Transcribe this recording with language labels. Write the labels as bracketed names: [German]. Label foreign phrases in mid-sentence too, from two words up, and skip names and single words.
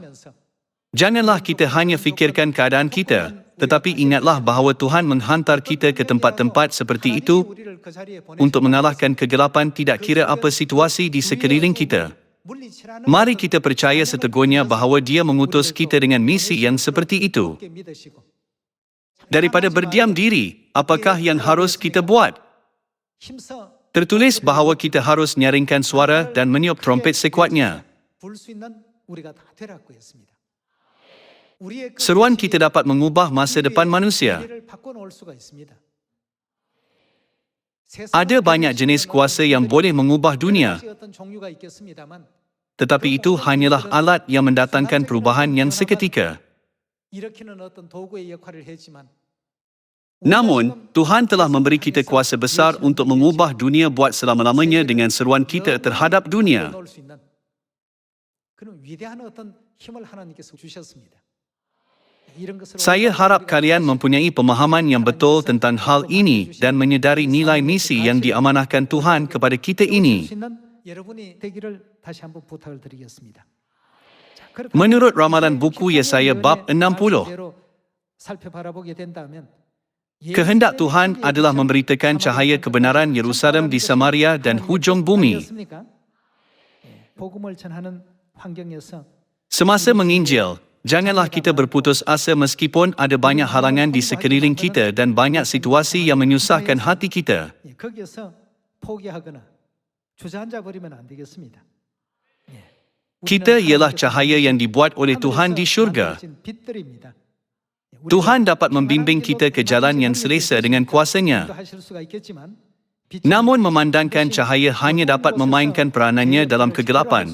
[Malay] Janganlah kita hanya fikirkan keadaan kita, tetapi ingatlah bahawa Tuhan menghantar kita ke tempat-tempat seperti itu untuk mengalahkan kegelapan tidak kira apa situasi di sekeliling kita. [Korean] 물리치라는 [Malay] Mari kita percaya seteguhnya bahawa Dia mengutus kita dengan misi yang seperti itu. [Korean] 굳게 믿으시고 [Malay] Daripada berdiam diri, apakah yang harus kita buat? [Korean] 힘써 [Malay] Tertulis bahawa kita harus nyaringkan suara dan meniup trompet sekuatnya. [Korean] 불수 있는 우리가 다 되라고 했습니다. 우리의 그 [Malay] Seruan [Korean] 뜻이 [Malay] kita dapat mengubah masa depan manusia. [Korean] 우리를 바꿔놓을 수가 있습니다. [Malay] Ada banyak jenis kuasa yang boleh mengubah dunia, [Korean] 어떤 종류가 있겠습니다만 [Malay] tetapi itu hanyalah alat yang mendatangkan perubahan yang seketika. [Korean] 일으키는 어떤 도구의 역할을 했지만 [Malay] Namun, Tuhan telah memberi kita kuasa besar untuk mengubah dunia buat selama-lamanya dengan seruan kita terhadap dunia. [Korean] 넣을 수 있는 그런 위대한 어떤 힘을 하나님께서 주셨습니다. 이런 것을 [Malay] Saya harap kalian mempunyai pemahaman yang betul tentang hal ini dan menyedari nilai misi yang diamanahkan Tuhan kepada kita ini. [Korean] 수 있는 여러분이 되기를 다시 한번 부탁을 드리겠습니다. 자, 그렇게 [Malay] Menurut ramalan buku Yesaya bab 60, [Korean] 대로 살펴바라보게 된다면 [Malay] kehendak Tuhan adalah memberitakan cahaya kebenaran Yerusalem di Samaria dan hujung bumi. [Korean] 아니었습니까? 복음을 전하는 환경에서 [Malay] Semasa menginjil, janganlah kita berputus asa meskipun ada banyak halangan di sekeliling kita dan banyak situasi yang menyusahkan hati kita. [Korean] 거기에서 포기하거나 주저앉아 버리면 안 되겠습니다. [Malay] Kita ialah cahaya yang dibuat oleh Tuhan di syurga. [Korean] 빛들입니다. [Malay] Tuhan dapat membimbing kita ke jalan yang selesa dengan kuasanya. Namun memandangkan cahaya hanya dapat memainkan peranannya dalam kegelapan.